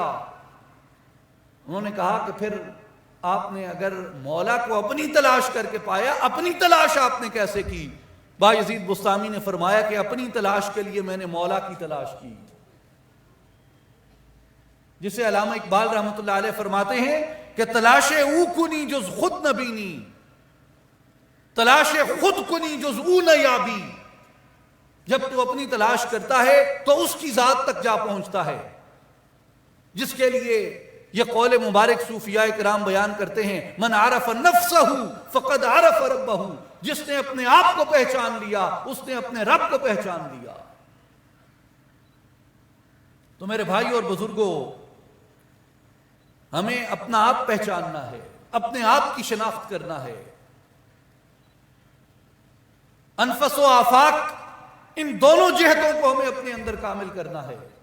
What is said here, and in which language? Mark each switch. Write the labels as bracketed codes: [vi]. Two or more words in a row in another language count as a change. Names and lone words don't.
[ur] انہوں نے کہا کہ پھر آپ نے اگر مولا کو اپنی تلاش کر کے پایا، اپنی تلاش آپ نے کیسے کی؟ بایزید بسطامی نے فرمایا کہ اپنی تلاش کے لیے میں نے مولا کی تلاش کی، جسے علامہ اقبال رحمت اللہ علیہ فرماتے ہیں کہ [fa] تلاش او کنی جز خود نہ بینی، تلاش خود کنی جز او نہ یابی۔ [ur] جب تو اپنی تلاش کرتا ہے تو اس کی ذات تک جا پہنچتا ہے، جس کے لیے یہ قول مبارک صوفیاء کرام بیان کرتے ہیں، [ar] من عرف نفسہ فقد عرف ربہ، [ur] جس نے اپنے آپ کو پہچان لیا اس نے اپنے رب کو پہچان لیا۔ تو میرے بھائی اور بزرگوں، ہمیں اپنا آپ پہچاننا ہے، اپنے آپ کی شناخت کرنا ہے۔ انفس و آفاق، ان دونوں جہتوں کو ہمیں اپنے اندر کامل کرنا ہے۔